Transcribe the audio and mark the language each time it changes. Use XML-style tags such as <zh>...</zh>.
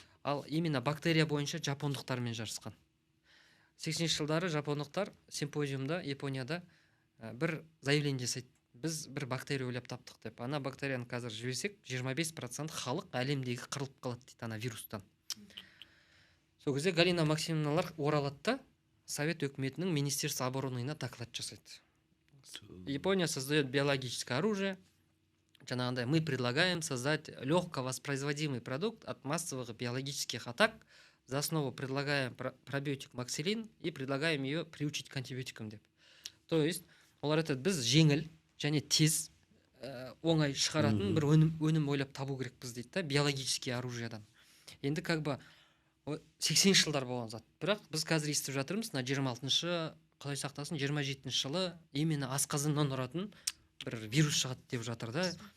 <kk>Ал именно бактерия бойынша жапондықтармен жарысқан. 80-ші жылдары жапондықтар симпозиумда Японияда бір заявление жасайды. Біз бір бактерия ойлап таптық деп. Ана бактерияны қазір жіберсек, 25% халық әлемдегі қырылып қалады дейді ана вирустан. Сол кезде Галина Максимовналар оралады да совет өкіметінің министерство обороныйына доклад жасайды.</kk> <ru>Япония создает биологическое оружие.</ru> <kk>Жаңағындай,</kk> <ru>мы предлагаем создать легко воспроизводимый продукт от массовых биологических атак. За основу предлагаем пробиотик Максилин и предлагаем ее приучить к антибиотикам</ru> <kk>деп. То есть, олар айтады, біз жеңіл және тез оңай шығаратын бір өнім ойлап табу керекпіз дейді да, биологический оружиядан. Енді</kk> <ru>как бы</ru> <kk>80-ші жылдар болған зат. Бірақ біз қазір естіп жатырмыз, 26-шы, Құдай сақтасын, 27-ші жылы именно асқазаннан тұратын бір вирус шығады деп жатыр да.</kk>